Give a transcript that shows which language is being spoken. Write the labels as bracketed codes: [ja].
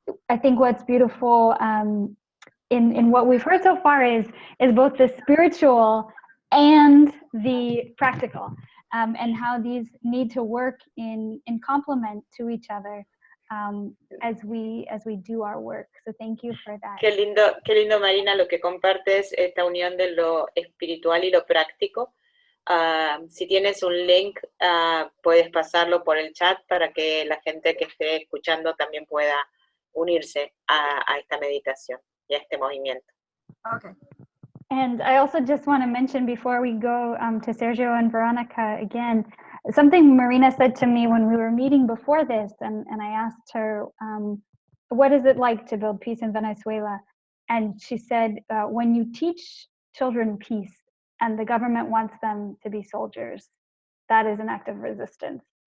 [en] I think what's beautiful in what we've heard so far is both the spiritual and the practical, and how these need to work in complement to each other. As we do our work. So thank you for that. [es] Qué lindo, Marina, lo que compartes, esta unión de lo espiritual y lo práctico. Si tienes un link, puedes pasarlo por el chat para que la gente que esté escuchando también pueda unirse a esta meditación y a este movimiento. [en] Okay. And I also just want to mention before we go to Sergio and Veronica again, something Marina said to me when we were meeting before this, and I asked her, what is it like to build peace in Venezuela? And she said, when you teach children peace and the government wants them to be soldiers, that is an act of resistance.